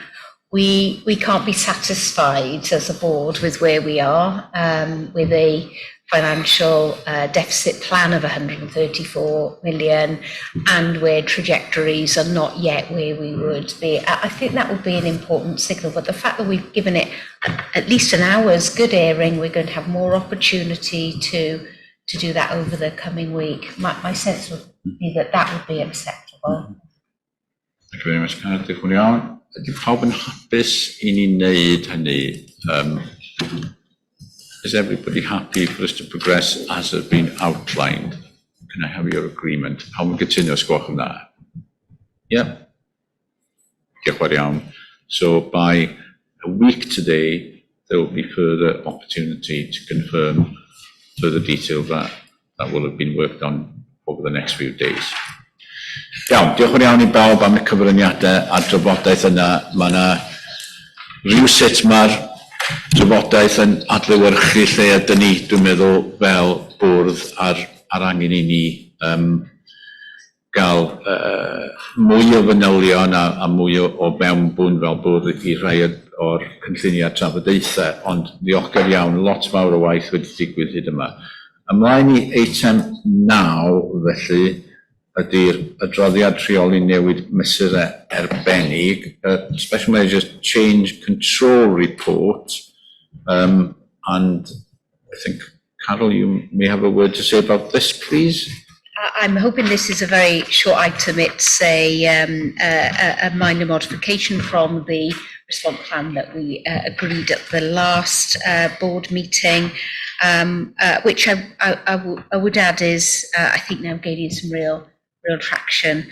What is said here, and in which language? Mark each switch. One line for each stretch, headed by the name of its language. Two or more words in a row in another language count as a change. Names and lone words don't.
English: We can't be satisfied as a board with where we are, with a financial deficit plan of 134 million and where trajectories are not yet where we would be. I think that would be an important signal, but the fact that we've given it at least an hour's good airing, we're going to have more opportunity to do that over the coming week. My sense would be that would be acceptable. Thank you very much, Carol.
Welsh: Diolch yn iawn. Ydy pawb yn hapus I ni wneud hynny?
English: Is everybody happy for us to progress as has been outlined? Can I have your agreement?
Welsh: Pawb yn gytuno, os gwelwch yn dda? Yeah. Diolch yn iawn.
English: So by a week today, there will be further opportunity to confirm further detail that will have been worked on over the next few days.
Welsh: Iawn, diolch yn iawn I bawb am y cyfraniadau a drafodaeth yna. Mae yna rhywsut mae'r drafodaeth yn adlewyrchu lle ydyn ni, dwi'n meddwl, fel bwrdd ar angen I ni gael mwy o fanylion a mwy o mewnbwn fel bwrdd I rhai o'r cynlluniau trafodaethau, ond ddiolchgar iawn, lot fawr o waith wedi digwydd hyd yma. Ymlaen I eitem 9, felly, ydy'r adroddiad rheoli newid mesur erbennig,
English: Special Measures Change Control Report, and I think, Carol, you may have a word to say about this, please. I'm hoping this is a very short item. It's a minor modification from the response plan that we agreed at the last board meeting, which I would add is, I think now gaining some real traction.